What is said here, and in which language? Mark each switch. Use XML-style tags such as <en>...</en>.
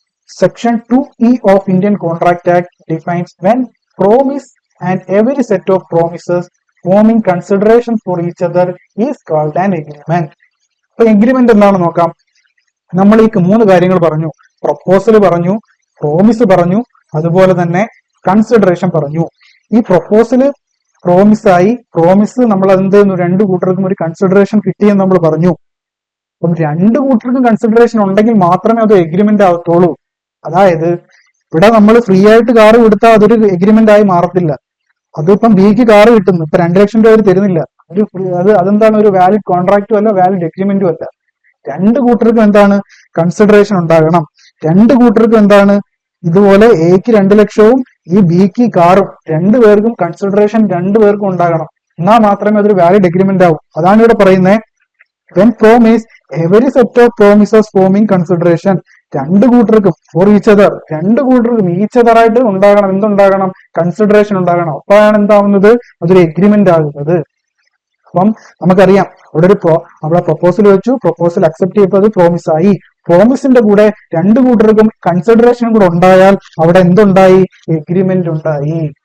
<en>Section 2E of Indian Contract Act defines when promise and every set of promises forming consideration for each other is called an agreement.</en> <ml>അപ്പൊ agreement എന്താണെന്ന് നോക്കാം. നമ്മൾ ഈ 3 കാര്യങ്ങൾ പറഞ്ഞു. Proposal പറഞ്ഞു, promise പറഞ്ഞു, അതുപോലെ തന്നെ കൺസിഡറേഷൻ പറഞ്ഞു. ഈ പ്രൊപ്പോസല് പ്രോമിസ് നമ്മൾ എന്ത് ചെയ്യുന്നു, 2 കൂട്ടർക്കും ഒരു കൺസിഡറേഷൻ കിട്ടിയെന്ന് നമ്മൾ പറഞ്ഞു. അപ്പം 2 കൂട്ടർക്കും കൺസിഡറേഷൻ ഉണ്ടെങ്കിൽ മാത്രമേ അത് എഗ്രിമെന്റ് ആവത്തുള്ളൂ. അതായത് ഇവിടെ നമ്മൾ ഫ്രീ ആയിട്ട് കാറ് കൊടുത്താൽ അതൊരു എഗ്രിമെന്റ് ആയി മാറത്തില്ല. അതിപ്പം ബിക്ക് കാറ് കിട്ടുന്നു, ഇപ്പൊ 2 ലക്ഷം രൂപ അവർ തരുന്നില്ല, അതെന്താണ്, ഒരു വാലിഡ് കോൺട്രാക്റ്റും അല്ല, വാലിഡ് എഗ്രിമെന്റും അല്ല. 2 കൂട്ടർക്കും എന്താണ്, കൺസിഡറേഷൻ ഉണ്ടാകണം. 2 കൂട്ടർക്കും എന്താണ്, ഇതുപോലെ എക്ക് 2 ലക്ഷവും ഈ ബിക്ക് കാറും, 2 പേർക്കും കൺസിഡറേഷൻ 2 പേർക്കും ഉണ്ടാകണം. എന്നാൽ മാത്രമേ അതൊരു വാലിഡ് എഗ്രിമെന്റ് ആവും. അതാണ് ഇവിടെ പറയുന്നത്,</ml> <en>when promise every set of promises forming consideration.</en> <ml>2 കൂട്ടർക്കും</ml> <en>for each other,</en> <ml>2 കൂട്ടർക്കും ഈച്ച് അതർ ആയിട്ട് ഉണ്ടാകണം, എന്തുണ്ടാകണം, കൺസിഡറേഷൻ ഉണ്ടാകണം. അപ്പോഴാണ് എന്താവുന്നത്, അതൊരു എഗ്രിമെന്റ് ആകുന്നത്. അപ്പം നമുക്കറിയാം അവിടെ പ്രൊപ്പോസൽ വെച്ചു, പ്രൊപ്പോസൽ അക്സെപ്റ്റ് ചെയ്തത് പ്രോമിസ് ആയി. പ്രോമിസിന്റെ കൂടെ 2 കൂട്ടർക്കും കൺസിഡറേഷനും കൂടെ ഉണ്ടായാൽ അവിടെ എന്തുണ്ടായി, എഗ്രിമെന്റ് ഉണ്ടായി.</ml>